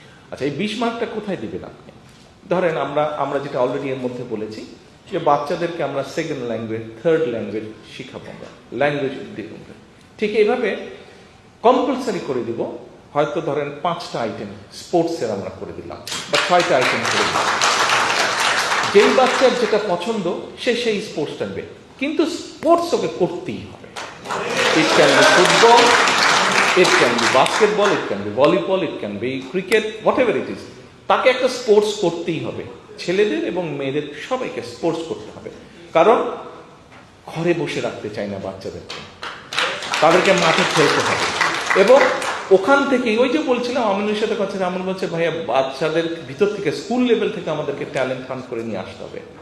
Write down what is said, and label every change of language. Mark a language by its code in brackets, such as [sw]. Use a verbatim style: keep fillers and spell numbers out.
[bn] আচ্ছা এই বিশ মার্কটা কোথায় দেবেন আপনি? ধরেন আমরা আমরা যেটা অলরেডি এর মধ্যে বলেছি যে বাচ্চাদেরকে আমরা সেকেন্ড ল্যাঙ্গুয়েজ, থার্ড ল্যাঙ্গুয়েজ শিখাবো, আমরা ল্যাঙ্গুয়েজ দেবো, ঠিক এইভাবে কম্পালসারি করে দেবো। হয়তো ধরেন পাঁচটা আইটেম স্পোর্টসের আমরা করে দিলাম বা ছয়টা আইটেম করে দিলাম, যেই বাচ্চার যেটা পছন্দ সে সেই স্পোর্টসটা নেবে, কিন্তু স্পোর্টস ওকে করতেই হবে। [en] It can be football, it can be basketball, it can be volleyball, it can be cricket, whatever it is. [bn] তাকে একটা স্পোর্টস করতেই হবে, ছেলেদের এবং মেয়েদের সবাইকে স্পোর্টস করতে হবে। কারণ ঘরে বসে রাখতে চাই না বাচ্চাদেরকে, তাদেরকে মাঠে খেলতে হবে। এবং ওখান থেকে ওই যে বলছিলাম আমিনুলের সাথে কথা, আমিনুল বলছে ভাইয়া বাচ্চাদের ভিতর থেকে স্কুল লেভেল থেকে আমাদেরকে ট্যালেন্ট ফান্ড করে নিয়ে আসতে হবে।